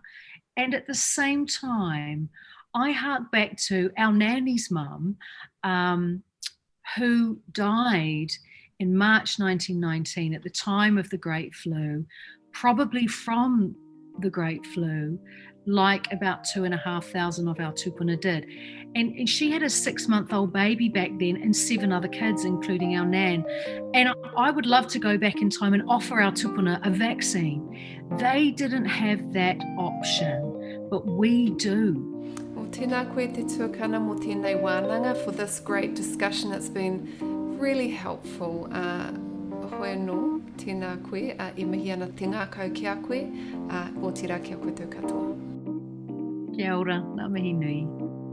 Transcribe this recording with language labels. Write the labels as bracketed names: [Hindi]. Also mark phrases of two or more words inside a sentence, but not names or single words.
[English] And at the same time, I hark back to our nanny's mum, who died in March 1919 at the time of the Great Flu, probably from the Great Flu, like about 2,500 of our tupuna did. And she had a 6-month-old baby back then and 7 other kids, including our nan. And I would love to go back in time and offer our tupuna a vaccine. They didn't have that option, but we do. Well, [Māori] tēnā koe te tuakana mō tēnei wānanga [English] for this great discussion. It's been really helpful. [Māori] Whānau, tēnā koe, I mihi ana te ngākau ki a koe, o tira ki a koutou katoa. Kia ora, ngā mihi nui.